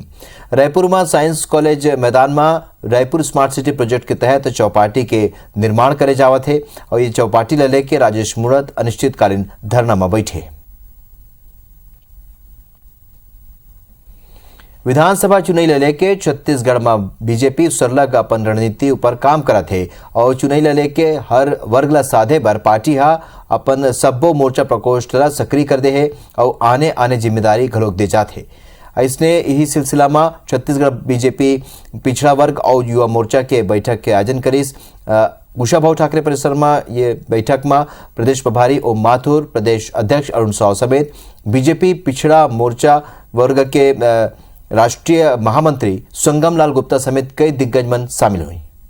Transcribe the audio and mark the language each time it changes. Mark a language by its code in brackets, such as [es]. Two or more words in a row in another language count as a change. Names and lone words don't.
[hne] रायपुर में साइंस कॉलेज मैदान में रायपुर स्मार्ट सिटी प्रोजेक्ट के तहत चौपाटी के निर्माण करे जावत है और ये चौपाटी ला लेके राजेश मुड़त अनिश्चितकालीन धरना में बैठे। विधानसभा चुनाव ले लेके छत्तीसगढ़ में बीजेपी सरलग अपन रणनीति ऊपर काम करत है और चुनाव ले लेके हर वर्ग ला साधे बर पार्टी अपन सब्बो मोर्चा प्रकोष्ठ ला सक्रिय कर दे है और आने आने जिम्मेदारी घलोक दे जात है। इसने यही सिलसिला में छत्तीसगढ़ बीजेपी पिछड़ा वर्ग और युवा मोर्चा के बैठक के आयोजन करीस। कुशाभाऊ ठाकरे परिसर में ये बैठक में प्रदेश प्रभारी ओम माथुर, प्रदेश अध्यक्ष अरुण साव समेत बीजेपी पिछड़ा मोर्चा वर्ग के राष्ट्रीय महामंत्री संगम लाल गुप्ता समेत कई दिग्गज मन शामिल हुई।